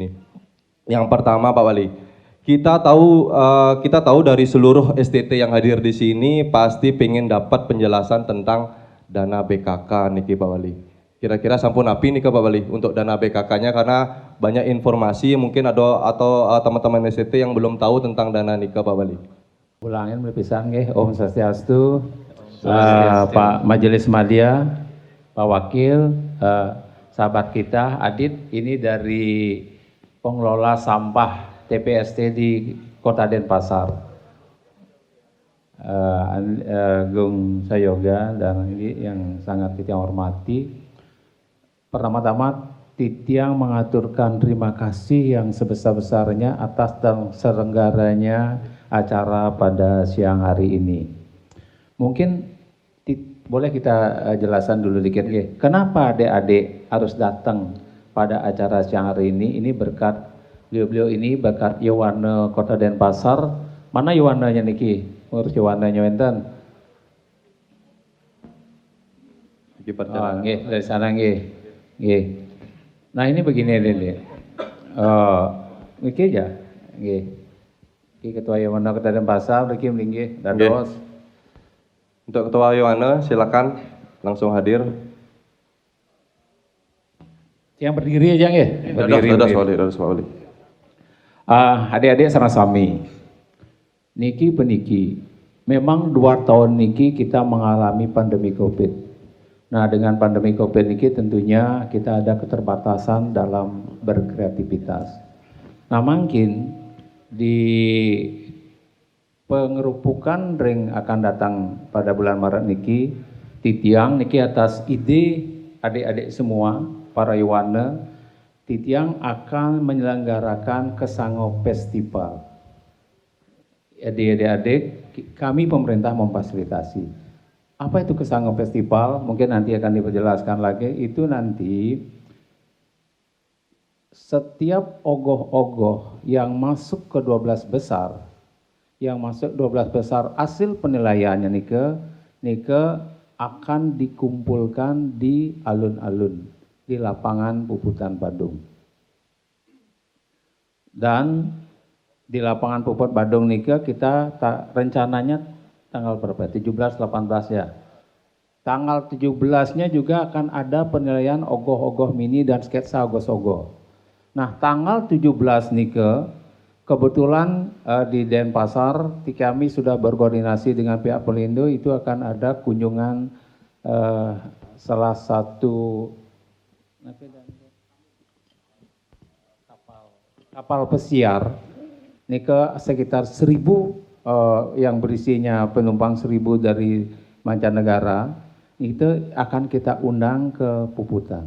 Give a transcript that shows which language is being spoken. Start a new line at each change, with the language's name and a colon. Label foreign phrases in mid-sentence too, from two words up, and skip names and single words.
Indonesian: Yang pertama Pak Wali, kita tahu dari seluruh STT yang hadir di sini pasti pengen dapat penjelasan tentang dana BKK niki Pak Wali. Kira-kira
Balinese: sampun api nih
Indonesian: Pak Wali untuk dana BKK-nya, karena banyak informasi mungkin atau teman-teman STT yang belum tahu tentang dana nika Pak Wali.
Balinese: Ulangin pisan nggih. Om Swastiastu. Pak Majelis Madya, Pak Wakil,
Indonesian: sahabat kita Adit, ini dari pengelola sampah TPST di Kota Denpasar. Gung Sayoga dan ini yang sangat kita hormati. Pertama-tama Titiang mengaturkan terima kasih yang sebesar-besarnya atas terselenggaranya acara pada siang hari ini. Mungkin boleh kita jelaskan dulu dikit ya. Kenapa adik-adik harus datang pada acara siang hari ini? Ini berkat beliau-beliau ini, berkat Yowana Kota Denpasar. Mana Yowananya niki? Urus
Balinese: Yowananya wenten.
Indonesian: Nggih, dari sana nggih. Nggih. Nah ini begini Dede. Niki aja. Nggih. Iki Ketua Yowana Kota Denpasar,
Balinese: niki mlinggih dados.
Indonesian: Untuk Ketua Yowana silakan langsung hadir. Yang berdiri aja nggih. Berdiri. Dados Pak Wali. Adik-adik sama-sami.
Balinese: Niki peniki.
Indonesian: Memang 2 tahun niki kita mengalami pandemi Covid. Nah, dengan pandemi Covid niki tentunya kita ada keterbatasan dalam berkreativitas. Nah, mungkin di pengerupukan ring akan datang pada bulan Maret niki, Titiang niki atas ide adik-adik semua, para Yowana, Titiang akan menyelenggarakan Kesango Festival. Adik-adik, kami pemerintah memfasilitasi. Apa itu Kesango Festival? Mungkin nanti akan diperjelaskan lagi. Itu nanti setiap ogoh-ogoh yang masuk ke 12 besar, hasil penilaiannya nike akan dikumpulkan di alun-alun, di lapangan Puputan Badung. Dan di lapangan Puput Badung nike kita rencananya tanggal berapa? 17, 18 ya. Tanggal 17-nya juga akan ada penilaian ogoh-ogoh mini dan sketsa ogoh-ogoh. Nah, tanggal 17 nike, kebetulan di Denpasar, kami sudah berkoordinasi dengan pihak Pelindo, itu akan ada kunjungan salah satu kapal pesiar, nike sekitar 1.000 yang berisinya penumpang 1.000 dari mancanegara, itu akan kita undang ke Puputan.